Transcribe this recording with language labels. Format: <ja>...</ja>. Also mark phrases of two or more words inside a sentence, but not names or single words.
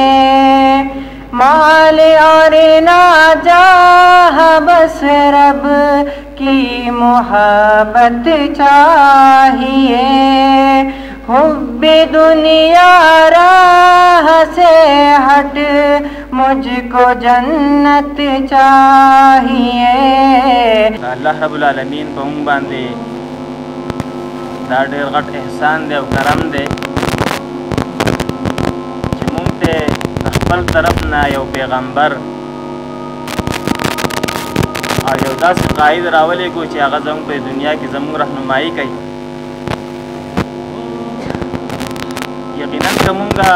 <ur>مال اور نہ چاہ بس رب کی محبت چاہیے حب دنیا راہ سے ہٹ مجھ کو جنت چاہیے</ur> <ar>اللہ رب العالمین</ar> <ps>په مونږ باندې دا ډېر غټ احسان دی او کرم دی چې مونږ ته خپل طرف نه یو پیغمبر او یو داسې قائد راولېږو چې هغه زموږ په دنیا کې زموږ رهنمایي کوي یقینا که مونږ</ps>